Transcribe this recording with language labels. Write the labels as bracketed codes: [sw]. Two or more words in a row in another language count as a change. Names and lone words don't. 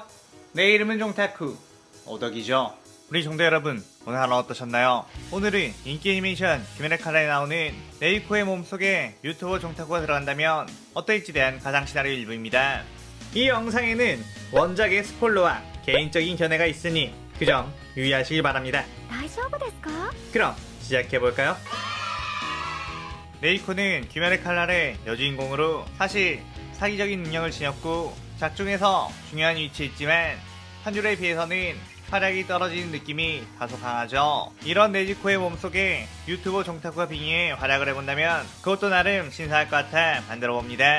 [ko] 내 이름은 종타쿠 오덕이죠. 우리 종대 여러분, 오늘 하루 어떠셨나요? 오늘은 인기 애니메이션 귀멸의 칼날에 나오는 네이코의 몸속에 유튜버 종타쿠가 들어간다면 어떨지에 대한 가상 시나리오 일부입니다. 이 영상에는 원작의 스포일러와 개인적인 견해가 있으니 그 점 유의하시기 바랍니다. [ja] 大丈夫ですか? [ko] 그럼 시작해볼까요? 네이코는 귀멸의 칼날의 여주인공으로 사실 사기적인 능력을 지녔고 작중에서 중요한 위치에 있지만 한줄에 비해서는 활약이 떨어지는 느낌이 다소 강하죠. 이런 네지코의 몸속에 유튜버 종타쿠가 빙의해 활약을 해본다면 그것도 나름 신선할 것 같아 만들어봅니다.